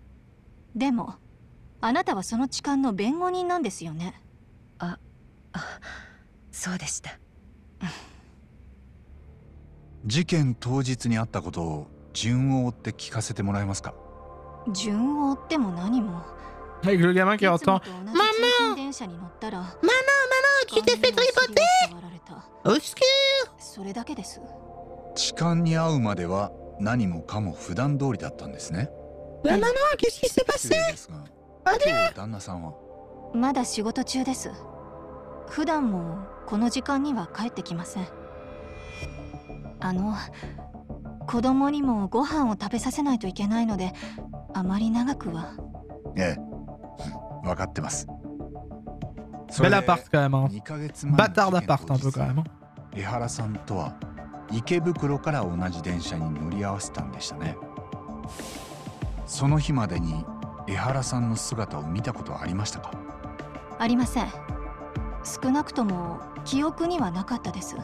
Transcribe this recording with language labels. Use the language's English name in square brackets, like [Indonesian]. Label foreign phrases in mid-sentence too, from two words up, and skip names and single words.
[Japanese] でも、あなたはその痴漢の弁護人なんですよね。そうでした。事件当日にあったことを順を追って聞かせてもらえますか？順を追っても何も。 [French] Avec le gamin qui entend Maman! Maman, tu t'es fait tripoter! Au secours! [Japanese] それだけです。痴漢に会うまでは何もかも普段通りだったんですね。 [French] Maman, qu'est-ce qui s'est passé? [Japanese] 今日旦那さんはまだ仕事中です。普段もこの時間には帰ってきません。子供にもご飯を食べさせないといけないので、あまり長くは。ええ、分かってます。 [French] Bel appart quand même, hein. Bâtard d'appart un peu quand même. [Japanese] 江原さんとは池袋から同じ電車に乗り合わせたんでしたね。その日までに江原さんの姿を見たことはありましたか？ありません。少なくとも記憶にはなかったです。